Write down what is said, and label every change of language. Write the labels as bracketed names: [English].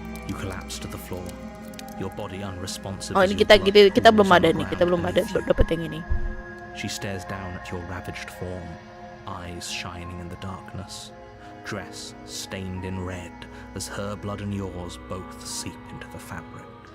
[English] You collapse to the floor. Your body unresponsive. [Indonesian] Oh, ini kita belum ada nih. Kita belum ada dapat yang ini. [English] She stares down at your ravaged form, eyes shining in the darkness, dress stained in red as her blood and yours both seep into the fabric.